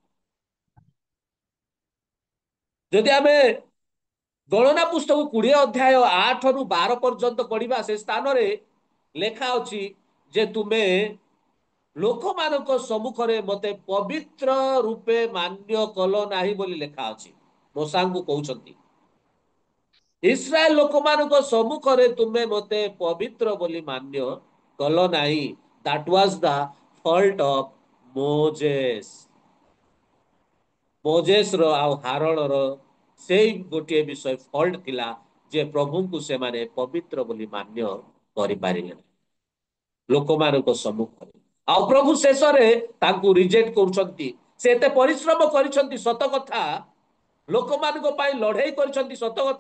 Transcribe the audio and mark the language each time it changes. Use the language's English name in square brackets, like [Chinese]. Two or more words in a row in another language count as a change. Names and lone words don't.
[Odia] ଯଦି ଆମେ ଗଣନା ପୁସ୍ତକ 20 ଅଧ୍ୟାୟ 8 ରୁ 12 ପର୍ଯ୍ୟନ୍ତ ପଢିବା, ସେ ସ୍ଥାନରେ ଲେଖା ଅଛି ଯେ ତୁମେ ଲୋକମାନଙ୍କ ସମ୍ମୁଖରେ ମତେ ପବିତ୍ର ରୂପେ ମାନ୍ୟ କଲ ନାହିଁ ବୋଲି ଲେଖା ଅଛି। ମୂଷାଙ୍କୁ କହୁଛନ୍ତି, ଇସ୍ରାଏଲ ଲୋକମାନଙ୍କ ସମ୍ମୁଖରେ ତୁମେ ମତେ ପବିତ୍ର ବୋଲି ମାନ୍ୟ କଲ ନାହିଁ। [English] That was the fault of Moses. [Odia] ମୋଜେସର ଆଉ ହାରଣର ସେଇ ଗୋଟିଏ ବିଷୟ ଫଲ୍ଟ ଥିଲା ଯେ ପ୍ରଭୁଙ୍କୁ ସେମାନେ ପବିତ୍ର ବୋଲି ମାନ୍ୟ କରିପାରିଲେ ଲୋକମାନଙ୍କ ସମ୍ମୁଖରେ। ଆଉ ପ୍ରଭୁ ଶେଷରେ ତାଙ୍କୁ ରିଜେକ୍ଟ କରୁଛନ୍ତି। ସେ ଏତେ ପରିଶ୍ରମ କରିଛନ୍ତି ସତ କଥା, ଲୋକମାନଙ୍କ ପାଇଁ ଲଢେଇ କରିଛନ୍ତି ସତ କଥା।